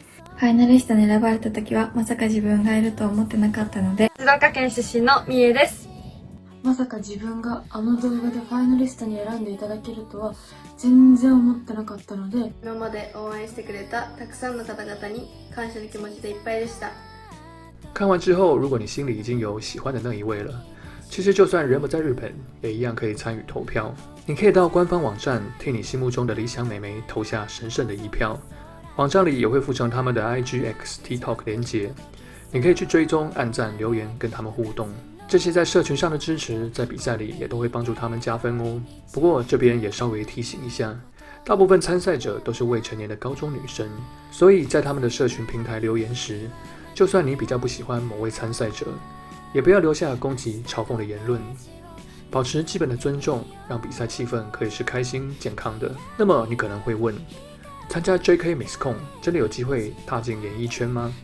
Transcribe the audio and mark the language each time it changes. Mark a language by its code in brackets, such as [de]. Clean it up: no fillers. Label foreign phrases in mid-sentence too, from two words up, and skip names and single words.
[ja] ファイナリストに選ばれた時はまさか自分がいると思ってなかったので、静岡県出身のみえです。まさか自分があの動画でファイナリストに選んでいただけるとは全然思ってなかったので、今まで応援してくれたたくさんの方々に感謝の気持ちでいっぱいでした。 [zh] 看完之後，如果你心裡已經有喜歡的那一位了，其實就算人不在日本，也一樣可以參與投票。你可以到官方網站替你心目中的理想美眉投下神聖的一票。網站裡也會附上他們的 IG、X、TikTok 連結，你可以去追蹤、按讚、留言，跟他們互動。這些在社群上的支持，在比賽裡也都會幫助他們加分哦。不過這邊也稍微提醒一下，大部分參賽者都是未成年的高中女生，所以在他們的社群平台留言時，就算你比較不喜歡某位參賽者，也不要留下攻擊、嘲諷的言論，保持基本的尊重，讓比賽氣氛可以是開心、健康的。那麼你可能會問，參加 JK Miss Con 真的有機會踏進演藝圈嗎？